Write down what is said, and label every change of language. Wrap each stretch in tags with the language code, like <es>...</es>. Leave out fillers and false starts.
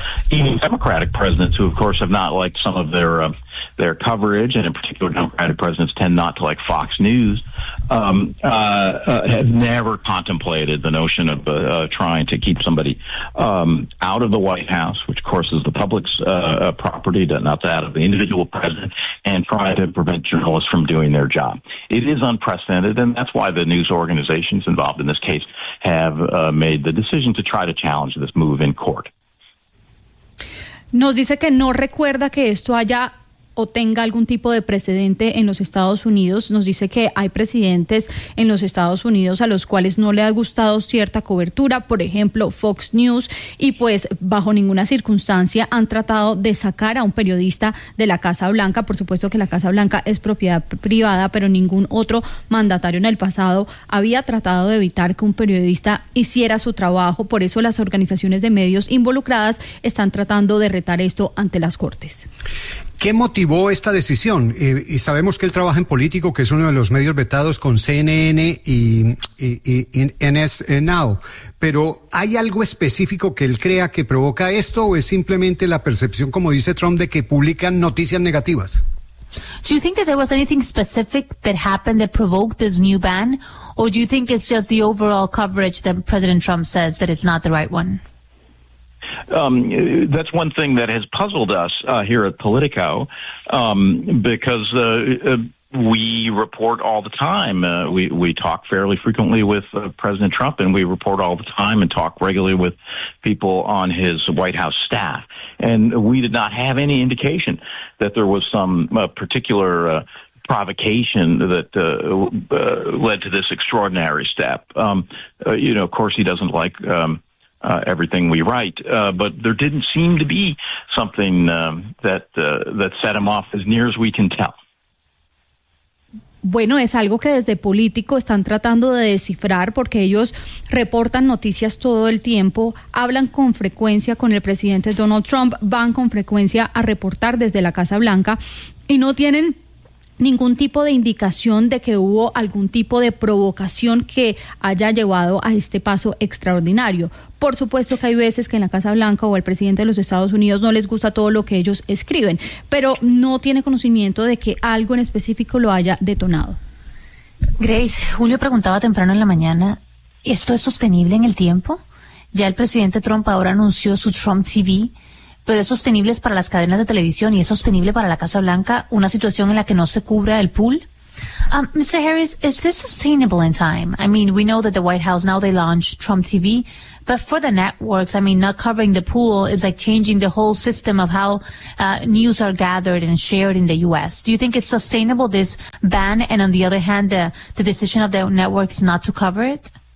<en>Even Democratic presidents, who, of course, have not liked some of their coverage, and in particular Democratic presidents tend not to like Fox News, have never contemplated the notion of trying to keep somebody out of the White House, which, of course, is the public's property, not that of the individual president, and try to prevent journalists from doing their job. It is unprecedented, and that's why the news organizations involved in this case have made the decision to try to challenge this move in court.</en> <es>Nos dice que no recuerda que esto haya o tenga algún tipo de precedente en los Estados Unidos. Nos dice que hay presidentes en los Estados Unidos a los cuales no le ha gustado cierta cobertura, por ejemplo Fox News, y pues bajo ninguna circunstancia han tratado de sacar a un periodista de la Casa Blanca. Por supuesto que la Casa Blanca es propiedad privada, pero ningún otro mandatario en el pasado había tratado de evitar que un periodista hiciera su trabajo. Por eso las organizaciones de medios involucradas están tratando de retar esto ante las Cortes. ¿Qué motivó esta decisión? Y sabemos que él trabaja en Político, que es uno de los medios vetados con CNN y MSN Now, pero ¿hay algo específico que él crea que provoca esto, o es simplemente la percepción, como dice Trump, de que publican noticias negativas?</es> <en>Do you think that there was anything specific that happened that provoked this new ban, or do you think it's just the overall coverage that President Trump says that it's not the right one? That's one thing that has puzzled us here at Politico, because we report all the time. We talk fairly frequently with President Trump, and we report all the time and talk regularly with people on his White House staff. And we did not have any indication that there was some particular provocation that led to this extraordinary step. Of course, he doesn't like everything we write, but there didn't seem to be something that set him off, as near as we can tell.</en> <es>Bueno, es algo que desde Político están tratando de descifrar, porque ellos reportan noticias todo el tiempo, hablan con frecuencia con el presidente Donald Trump, van con frecuencia a reportar desde la Casa Blanca y no tienen ningún tipo de indicación de que hubo algún tipo de provocación que haya llevado a este paso extraordinario. Por supuesto que hay veces que en la Casa Blanca o el presidente de los Estados Unidos no les gusta todo lo que ellos escriben, pero no tiene conocimiento de que algo en específico lo haya detonado. Grace, Julio preguntaba temprano en la mañana, ¿esto es sostenible en el tiempo? Ya el presidente Trump ahora anunció su Trump TV, pero ¿es sostenible para las cadenas de televisión y es sostenible para la Casa Blanca una situación en la que no se cubra el pool?</es> <en>Mr. Harris, is this sustainable in time? I mean, we know that the White House, now they launched Trump TV, but for the networks, I mean, not covering the pool is like changing the whole system of how news are gathered and shared in the U.S. Do you think it's sustainable, this ban, and on the other hand, the decision of the networks not to cover it?</en>